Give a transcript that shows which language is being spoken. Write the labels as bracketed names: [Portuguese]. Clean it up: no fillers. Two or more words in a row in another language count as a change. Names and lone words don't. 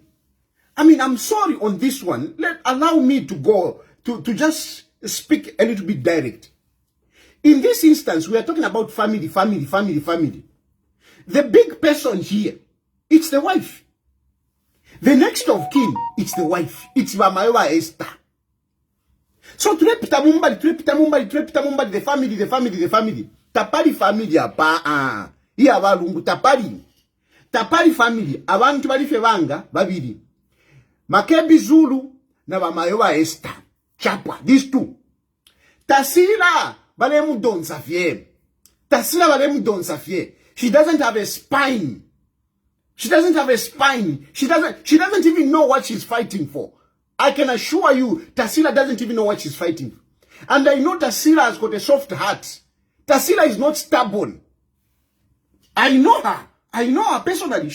[English] I mean, I'm sorry on this one. Allow me to go to just speak a little bit direct. In this instance, we are talking about family. The big person here, it's the wife. The next of kin, it's the wife. It's Mamaewa Esther. [Bemba] So trepita mumbali, [English] the family. [Bemba] Tapari family apa iya balungu tapari family abantu bali febanga babiri. Makebi ZULU na Mamaewa Esther. Chapwa, [English] these two. [Bemba] Tasila balemu don safie. [English] She doesn't have a spine. She doesn't even know what she's fighting for. I can assure you, Tasila doesn't even know what she's fighting for. And I know Tasila has got a soft heart. Tasila is not stubborn. I know her personally.